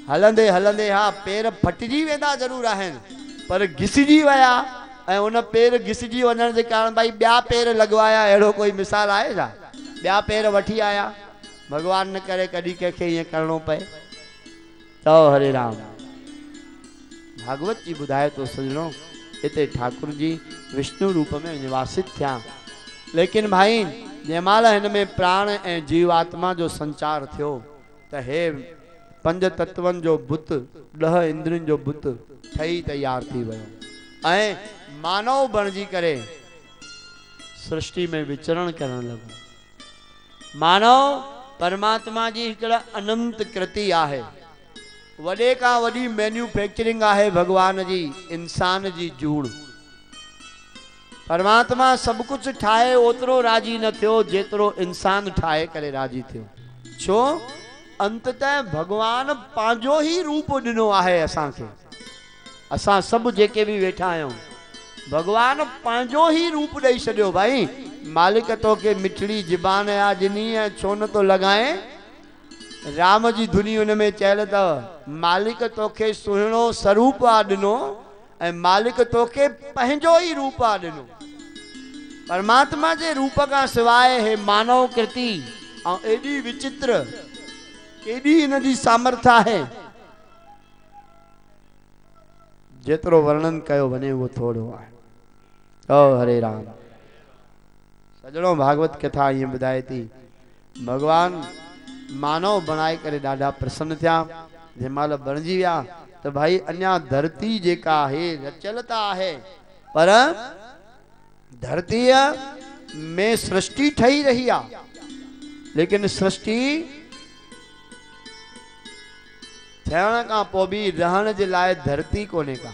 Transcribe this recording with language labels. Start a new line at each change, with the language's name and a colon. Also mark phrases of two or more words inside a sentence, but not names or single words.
Sindhi: हलंदे हलंदे हा पेर फटिजी वेंदा ज़रूर आहिनि, पर घिसिजी विया, ऐं उन पेर घिसिजी वञण जे कारण भाई ॿिया पेर लॻवाया, अहिड़ो कोई मिसाल आहे छा? ॿिया पेर वठी आया, भगवान न करे कॾहिं कंहिंखे ईअं करिणो पए। चओ हरे राम। भागवत जी ॿुधाए थो सजणो, हिते ठाकुर जी विष्णु रूप में निवासित थिया, लेकिन भाई जंहिंमहिल हिन में प्राण ऐं जीवात्मा जो संचार थियो त हे पंज तत्वनि जो बुत, 10 इंद्रियुनि जो बुत ठही तैयार थी वियो ऐं मानव बणिजी करे सृष्टि में विचरण करण लॻो। मानव परमात्मा जी हिकिड़ा अनंत कृति आहे, वॾे का वॾी मैन्युफैक्चरिंग आहे भगवान जी इंसान जी जूड़। परमात्मा सब कुछ ठाहे ओतिरो राजी न थियो जेतिरो इंसान ठाहे करे राजी थियो। छो? अंततः भगवान पंहिंजो ही रूप ॾिनो आहे असांखे। असां सभु जेके भी वेठा आहियूं, भगवान पंहिंजो ही रूप ॾेई छॾियो। भाई मालिक तोखे मिठड़ी ज़बान आ ॾिनी ऐं छो न तो लॻाए? राम जी धुनी हुन में चयल अथव, मालिक तोखे सुहिणो स्वरूप आ ॾिनो ऐं मालिक तोखे पंहिंजो ही रूप आ ॾिनो। परमात्मा जे रूप खां सवाइ हे मानव कृति ऐं एॾी विचित्र, केॾी हिन जी सामर्थ्य आहे, जेतिरो वर्णन कयो वञे उहो थोड़ो आहे। ओ हरे राम। सजणो भागवत कथा ईअं ॿुधाए थी, भगवान मानव बणाए करे ॾाढा प्रसन्न थिया। जंहिं महिल बणिजी विया त भाई अञा धरती जेका आहे रचियल त आहे, पर धरतीअ में सृष्टि ठही रही आहे, लेकिन सृष्टि थियण खां पोइ बि रहण जे लाइ धरती कोन्हे का।